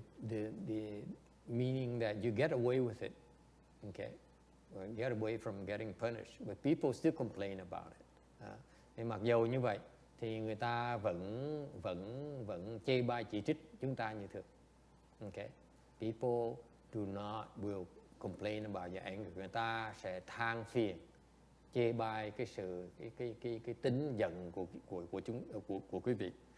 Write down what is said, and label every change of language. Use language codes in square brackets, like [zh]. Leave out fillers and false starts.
[en] The meaning that you get away with it, okay, or get away from getting punished, but people still complain about it. [vi] Thì mặc dù như vậy thì người ta vẫn chê bai chỉ trích chúng ta như thường, okay. [en] People will complain about your anger. [vi] Người ta sẽ than phiền, chê bai cái tính giận của quý vị.